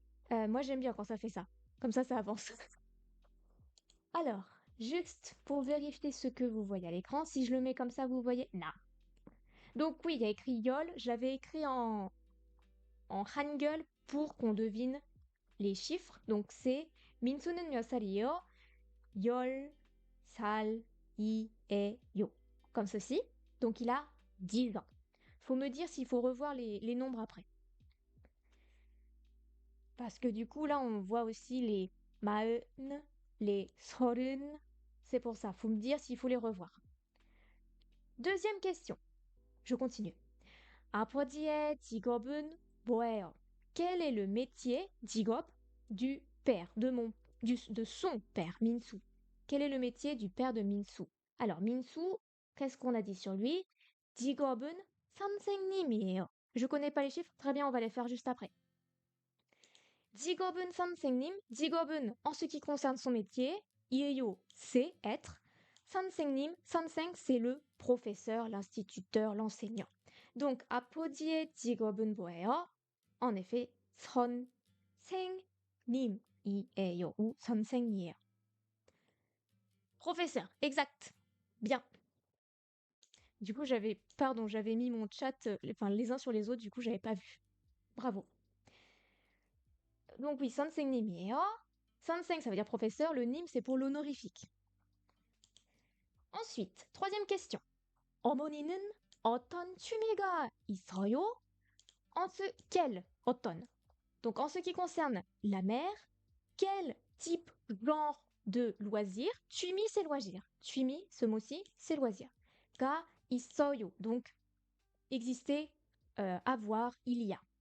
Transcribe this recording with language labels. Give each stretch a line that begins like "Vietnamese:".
French: Moi, j'aime bien quand ça fait ça. Comme ça avance. Alors, juste pour vérifier ce que vous voyez à l'écran, si je le mets comme ça, vous voyez? Non. Donc oui, il y a écrit YOL. J'avais écrit en Hangul pour qu'on devine les chiffres. Donc c'est
Korean: 민수는 몇 살이에요? 10살이에요.
French: Comme ceci. Donc il a 10 ans. Faut me dire s'il faut revoir les nombres après. Parce que du coup, là, on voit aussi les 마흔, les 서른. C'est pour ça. Faut me dire s'il faut les revoir. Deuxième question. Je continue.
Korean: 아버지의 직업은 뭐예요?
French: Quel est le métier, 직업, du père, de son père, Minsu? Quel est le métier du père de Minsu? Alors, Minsu, qu'est-ce qu'on a dit sur lui?
Korean: 직업은 선생님이에요.
French: Je connais pas les chiffres, très bien, on va les faire juste après.
Korean: 직업은 선생님, 직업은
French: en ce qui concerne son métier,
Korean: 이에요,
French: c'est être. 선생님, 선생, c'est le professeur, l'instituteur, l'enseignant. Donc,
Korean: 아버지의 직업은 뭐예요?
French: En effet,
Korean: 선생님이에요
French: ou
Korean: 선생이에요.
French: Professeur, exact. Bien. Du coup, j'avais mis mon chat, les uns sur les autres, du coup, j'avais pas vu. Bravo. Donc oui,
Korean: 선생님이에요.
French: 선생, ça veut dire professeur. Le 님, c'est pour l'honorifique. Ensuite, troisième question.
Korean: 어머니는 어떤 취미가 있어요?
French: Quel 어떤? Donc en ce qui concerne la mère, quel type, genre de loisir? 취미, c'est loisir. 취미, ce mot-ci, c'est loisir.
Korean: 가 있어요.
French: Donc exister, avoir, il y a.